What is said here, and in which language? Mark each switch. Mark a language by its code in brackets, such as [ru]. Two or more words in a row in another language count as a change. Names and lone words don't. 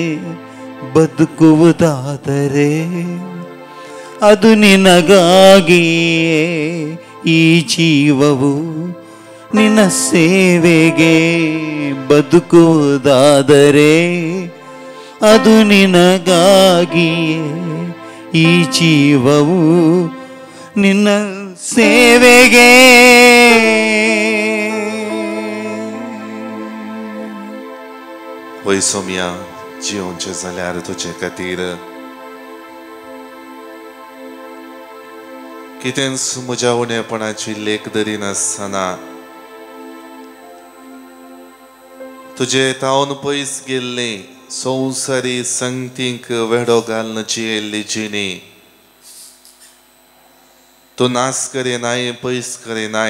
[kn] ಬದುಕುವುದಾದರೆ ಅದು ನಿನಗಾಗಿಯೇ, ಈ ಜೀವವು ನಿನ್ನ ಸೇವೆಗೆ. ಬದುಕುವುದಾದರೆ ಅದು ನಿನಗಾಗಿಯೇ, ಈ ಜೀವವು ನಿನ್ನ ಸೇವೆಗೆ. [kok] वय सोम्या जिवंचे जाल्यार तुजे खातीर कितेंच म्हज्या उणेपणाची लेख धरिनासतना तुजे तावन पयस गेल्ली संवसारी संगतींक वेडो घालून जियेल्ली जिणी तूं नास करिनाय पयस करिनाय.